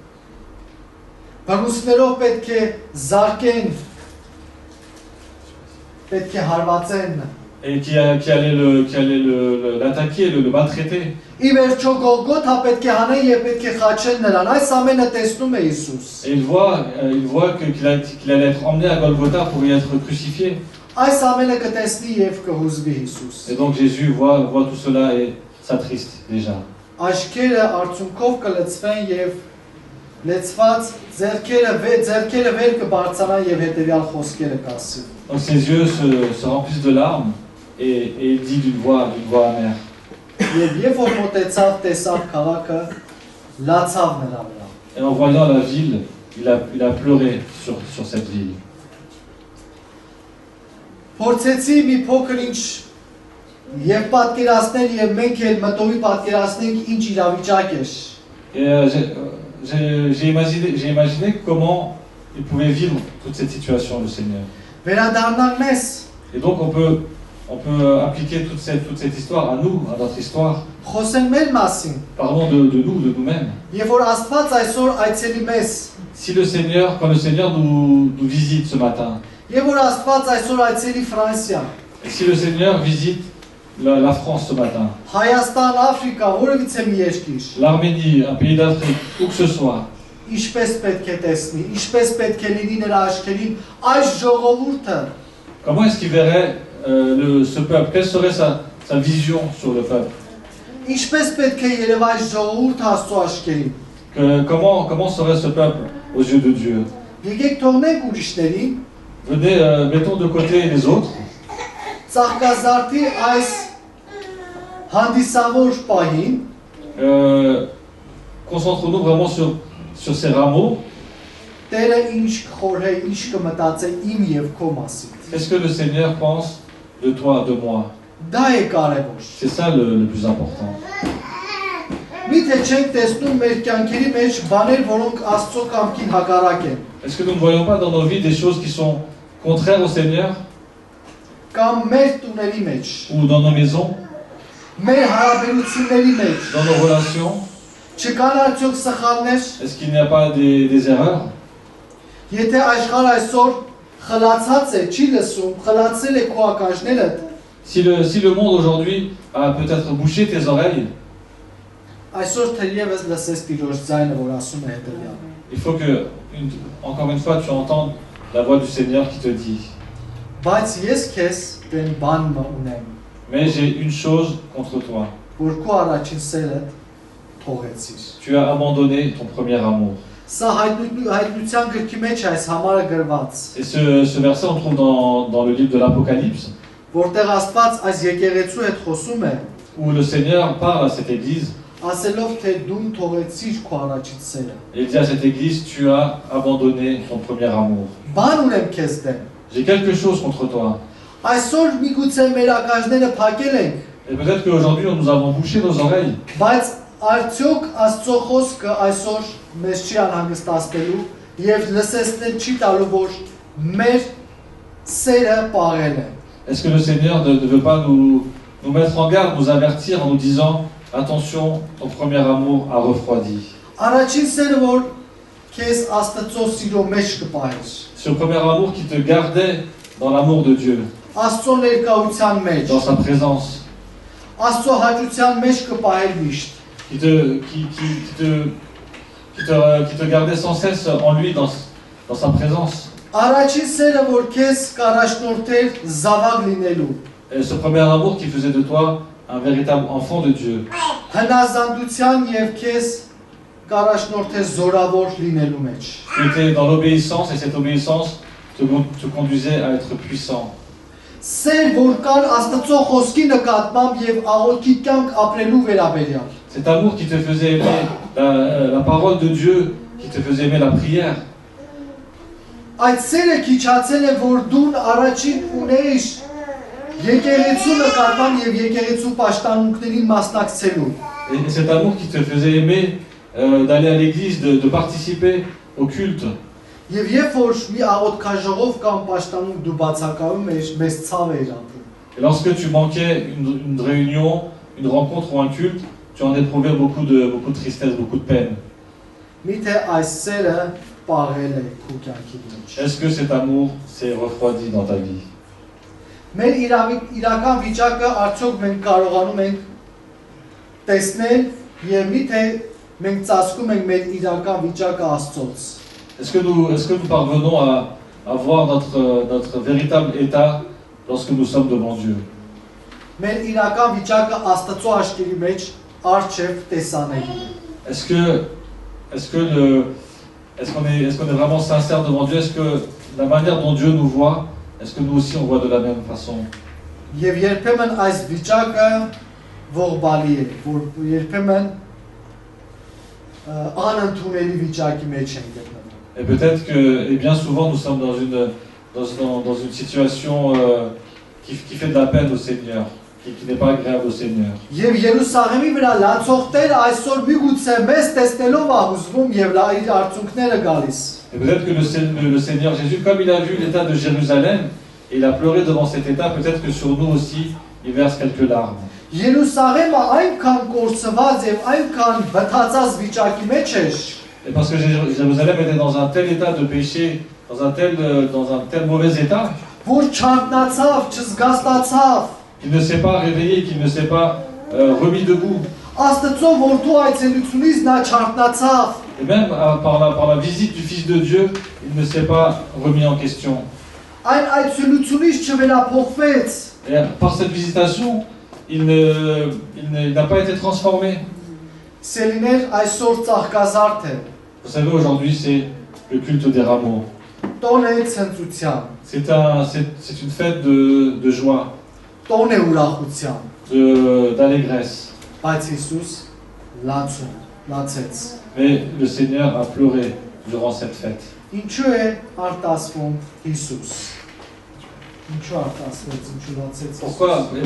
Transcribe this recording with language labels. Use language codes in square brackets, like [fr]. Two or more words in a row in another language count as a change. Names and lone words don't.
[fr] Et qui allait l'attaquer, le maltraiter. Et il voit qu'il allait être emmené à Golgotha pour y être crucifié. [hy] Այս ամենը կտեսնի եւ կհուզվի Հիսուս։ [fr] Et donc Jésus voit tout cela et s'attriste déjà. [hy] Աչքերը արցունքով կլցվեն եւ լեցված ձեռքերը վեր կբարձրանան եւ հետեւյալ խոսքերը կասի։ [fr] Donc ses yeux se remplissent de larmes et il dit d'une voix amère. [hy] Եվ երբ որ մոտեցավ տեսավ քաղաքը, լացավ նրա վրա։ [fr] Et en voyant la ville, il a pleuré sur cette ville. [hy] Փորձեցի մի փոքր ինչ եւ պատկերացնել եւ մենք էլ մտովի պատկերացնենք ինչ իրավիճակ էր։ [fr] Et j'ai imaginé comment il pouvait vivre toute cette situation, le Seigneur. [hy] Վերադառնանք մեզ։ [fr] Et donc on peut appliquer toute cette histoire à nous, à notre histoire. [hy] Խոսենք մեր մասին։ [fr] Parlons de nous-mêmes. [hy] Եվ որ Աստված այսօր այցելի մեզ։ [fr] Si le Seigneur, quand le Seigneur nous visite ce matin, [hy] Եվ որ Աստված այսօր այցելի Ֆրանսիա։ [fr] et si le Seigneur visite la France ce matin, [hy] Հայաստան, Աֆրիկա, որևիցե մի երկիր։ [fr] l'Arménie, un pays d'Afrique, où que ce soit, [hy] Ինչպես պետք է տեսնի, ինչպես պետք է լինի նրա աչքերին այս ժողովուրդը։ [fr] comment est-ce qu'il verrait ce peuple? Quelle serait sa vision sur le peuple? [hy] Ինչպես պետք է երևա այս ժողովուրդը Աստծո աչքերին։ [fr] Comment serait ce peuple aux yeux de Dieu? [hy] Եկեք թողնենք ուրիշներին, [fr] Venez, mettons de côté les autres. [hy] Ծաղկազարդի այս հանդիսավոր պահին [fr] Concentrons-nous vraiment sur ces rameaux. [hy] Տերը ինչ կխորհե, ինչ կմտածե իմ եւ քո մասին։ [fr] Qu'est-ce que le Seigneur pense de toi, de moi? [hy] Դա է կարևոր։ [fr] C'est ça le plus important. [hy] Միթե չենք տեսնում մեր կյանքերի մեջ բաներ, որոնք Աստծո կամքին հակառակ են։ [fr] Est-ce que nous ne voyons pas dans nos vies des choses qui sont contraires au Seigneur [hy] Կամ մեր տուների մեջ, [fr] ou dans nos maisons, [hy] մեր հարաբերությունների մեջ, [fr] dans nos relations? [hy] չկան արդյոք սխալներ։ [fr] Est-ce qu'il n'y a pas des erreurs? [hy] Եթե աշխարհը այսօր խլացած է, չի լսում, խլացել է քո ականջներդ, [fr] Si le monde aujourd'hui a peut-être bouché tes oreilles, [hy] այսօր թերևս լսես Տիրոջ ձայնը, որ ասում է հետևյալը։ [fr] il faut que, encore une fois, tu entendes la voix du Seigneur qui te dit: [hy] Բայց ես քեզ դեն բան ունեմ, [fr] mais j'ai une chose contre toi. [hy] որ քո առաջին սերը թողեցիր։ [fr] Tu as abandonné ton premier amour. [hy] Սա հայտնության գրքի մեջ այս համարը գրված, [fr] Et ce verset, on le trouve dans le livre de l'Apocalypse, [hy] որտեղ Աստված այս եկեղեցու հետ խոսում է, [fr] où le Seigneur parle à cette église. [hy] ասելով թե դու թողեցիր քո առաջին սերը։ [fr] Et il dit à cette église: tu as abandonné ton premier amour. [hy] Բան ունեմ քեզ դեմ։ [fr] J'ai quelque chose contre toi. [hy] Այսօր միգուցե մեր ականջները փակել ենք, [fr] Et peut-être qu'aujourd'hui, nous avons bouché nos oreilles. [hy] բայց արդյոք Աստծո խոսքը այսօր մեզ չի անհանգստացնելու եւ լսեցնել չի տալու, որ մեր սերը պաղել է։ [fr] Est-ce que le Seigneur ne veut pas nous mettre en garde, nous avertir en nous disant: attention, ton premier amour a refroidi. [hy] Առաջին սերը, որ քեզ Աստծո սիրո մեջ կպահես, [fr] Ce premier amour qui te gardait dans l'amour de Dieu, [hy] Աստծո ներկայության մեջ, [fr] dans sa présence, [hy] Աստծո հաճության մեջ կպահել միշտ։ [fr] qui te gardait sans cesse en lui, dans sa présence. [hy] Առաջին սերը, որ քեզ կառաջնորդեր զավակ լինելու, [fr] Et ce premier amour qui faisait de toi un véritable enfant de Dieu, [hy] հնազանդության եւ քեզ կառաջնորդեր զորավոր լինելու մեջ։ [fr] tu étais dans l'obéissance et cette obéissance te conduisait à être puissant. [hy] Սեր, որ կար Աստծո խոսքի նկատմամբ եւ աղոթքի կյանք ապրելու վերաբերյալ։ [fr] Cet amour qui te faisait aimer la parole de Dieu, qui te faisait aimer la prière. [hy] Այդ սերը քիչացել է, որ դու առաջին ունեիր եկեղեցու նկատմամբ եւ եկեղեցու պաշտամունքներին մասնակցելու։ [fr] Et cet amour qui te faisait aimer d'aller à l'église, de participer au culte. [hy] Եվ երբ որ մի աղոթքաժողով կամ պաշտամունք դու բացակայում ես, մեծ ցավ էր ապրում։ [fr] Et lorsque tu manquais une réunion, une rencontre ou un culte, tu en éprouvais beaucoup de tristesse, beaucoup de peine. [hy] Միթե այս սերը պաղել է քո կյանքի մեջ։ [fr] Est-ce que cet amour s'est refroidi dans ta vie? [hy] Մեր իրական վիճակը արդյոք մենք կարողանում ենք տեսնել եւ միթե մենք ծածկում ենք մեր իրական վիճակը Աստծոց։ [fr] Est-ce que nous parvenons à voir notre véritable état lorsque nous sommes devant Dieu. [hy] Մեր իրական վիճակը Աստծո աչքերի մեջ արչև տեսանելի է։ [fr] Est-ce qu'on est vraiment sincère devant Dieu? Est-ce que la manière dont Dieu nous voit, est-ce que nous aussi on voit de la même façon? [hy] Եվ երբեմն այս վիճակը ողբալի է, որ երբեմն անընդունելի վիճակի մեջ ենք գտնվում։ [fr] Et peut-être que, et bien souvent, nous sommes dans une situation qui fait de la peine au Seigneur, qui n'est pas agréable au Seigneur. [hy] Եվ Երուսաղեմի վրա լացողները այսօր միգուցե մեզ տեսնելով ա հուզվում եւ իր արցունքները գալիս։ [fr] Et peut-être que le Seigneur Jésus, comme il a vu l'état de Jérusalem, et il a pleuré devant cet état, peut-être que sur nous aussi, il verse quelques larmes. [hy] Երուսաղեմը այնքան կորցված եւ այնքան բթացած վիճակի մեջ էր, [fr] Et parce que Jérusalem était dans un tel état de péché, dans un tel mauvais état, [hy] որ չանտնացավ, չզգաստացավ, [fr] qu'il ne s'est pas réveillé, qu'il ne s'est pas remis debout. [hy] Աստծո որդու այցելությունից նա չանտնացավ, [fr] Et même par la visite du Fils de Dieu, il ne s'est pas remis en question. [hy] այն այցելությունից չվերափոխվեց, [fr] Et par cette visitation, il n'a pas été transformé. [hy] սելիներ այսօր ծաղկազարդ է, [fr] Vous savez, aujourd'hui, c'est le culte des rameaux. [hy] տոն է ցնծության, [fr] C'est une fête de joie, [hy] տոն է ուրախության, [fr] d'allégresse. [hy] բայց Հիսուս լացեց։ [fr] Mais le Seigneur a pleuré durant cette fête. [hy] Ինչու է արտասվում Հիսուս։ Ինչու արտասվեց, ինչու լացեց Հիսուս։